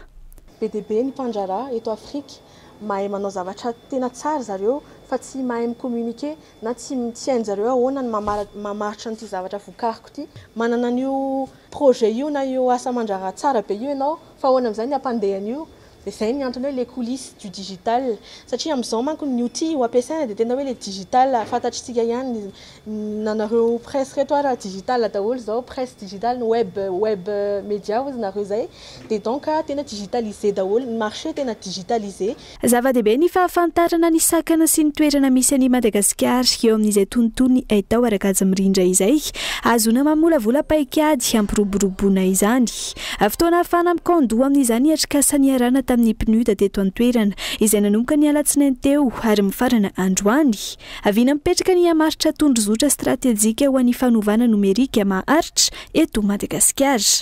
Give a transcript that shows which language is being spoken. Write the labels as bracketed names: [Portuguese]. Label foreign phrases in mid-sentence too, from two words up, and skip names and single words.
[Malagasy] be dia be ny mpandrahara eto Afrika mahay manao zavatra tena tsara zareo fa tsy mahay micommuniquer na tsy hainy zareo ahoana ny mamaritra n'ity zavatra vokariko ity manana an'io projet io na io asa mandrahara tsara be io ianao fa ahoana amin'izay ny ampandehany io dia izay ny antony hoe [French] les coulisses du digital [Malagasy] satria amin'izao manko ny outil ho ampiasaina dia tena hoe [French] le digital [Malagasy] fantatritsika ihany nanareo presse reto ara digital daholo zao [French] presse digital web média [Malagasy] ozy nareo zay dia donc tena digitalisé daholo ny marché tena digitalisé zava-dehibe ny fahafantarana ny sakana sy ny toerana misy any Madagasikara eo amin'izay tontolony atao arakajy mirindra izay azona mamolavola paikady ampiroboroboana izany fotoana ahafahana mikandoa amin'izany atrikasany arana tamin'ny PNUD teto an-toerana izay nanomboka ny alatsinainy teo ary mifarana androany aviana mipetraka ny hamaritra tondrozotra stratéjika ho an'ny fanovana nomerika maharitra eto Madagasikara